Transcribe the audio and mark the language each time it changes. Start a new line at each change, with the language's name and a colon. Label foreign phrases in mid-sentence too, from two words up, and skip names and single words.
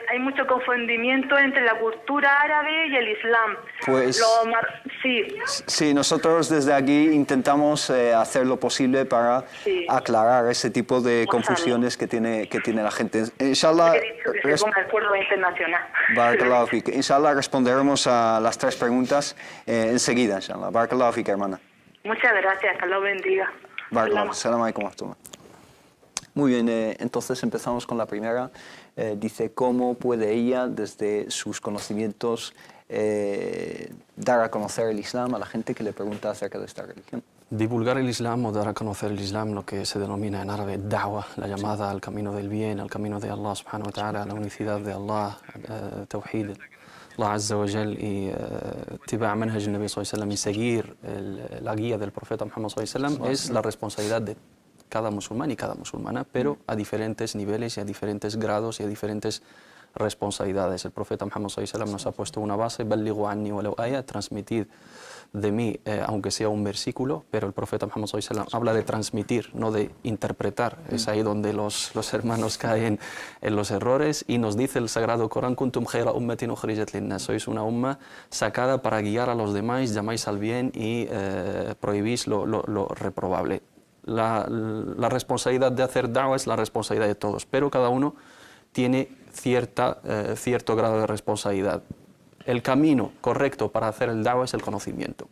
Spanish: Hay mucho confundimiento entre la cultura árabe y el Islam. Pues sí, nosotros desde aquí intentamos hacer lo posible para aclarar ese tipo de confusiones que tiene la gente. Inshallah, he dicho que se ponga el acuerdo internacional.
Arabic: بارك الله فيك.
Spanish: Inshallah responderemos a las 3 preguntas enseguida,
Arabic: إن شاء الله. بارك الله فيك,
Spanish: hermana. Muchas gracias, que Dios bendiga. Barakallahu.
Arabic: سلام عليكم ورحمة الله.
Spanish: Muy bien, entonces empezamos con la primera. Dice, ¿cómo puede ella, desde sus conocimientos, dar a conocer el Islam a la gente que le pregunta acerca de esta religión? Divulgar el Islam o dar a conocer el Islam, lo que se denomina en árabe da'wa, la llamada al camino del bien, al camino de Allah
Arabic: سبحانه وتعالى,
Spanish: la unicidad de
Arabic: الله، توحيد، الله عز وجل، واتباع منهج النبي صلى الله عليه وسلم,
Spanish: y seguir la guía del profeta Muhammad
Arabic: صلى الله عليه وسلم,
Spanish: es la responsabilidad de cada musulmán y cada musulmana, pero a diferentes niveles y a diferentes grados y a diferentes responsabilidades. El profeta Muhammad
Arabic: صلى الله عليه وسلم
Spanish: nos ha puesto una base,
Arabic: بلغوا عني ولو آية,
Spanish: transmitid de mí, aunque sea un versículo, pero el profeta Muhammad
Arabic: صلى الله عليه وسلم
Spanish: habla de transmitir, no de interpretar. Es ahí donde los hermanos caen en los errores, y nos dice el Sagrado Corán,
Arabic: كنتم خير أمة أخرجت للناس,
Spanish: sois una umma sacada para guiar a los demás, llamáis al bien y prohibís lo reprobable. La responsabilidad de hacer da'wah es la responsabilidad de todos, pero cada uno tiene cierto grado de responsabilidad. El camino correcto para hacer el da'wah es el conocimiento.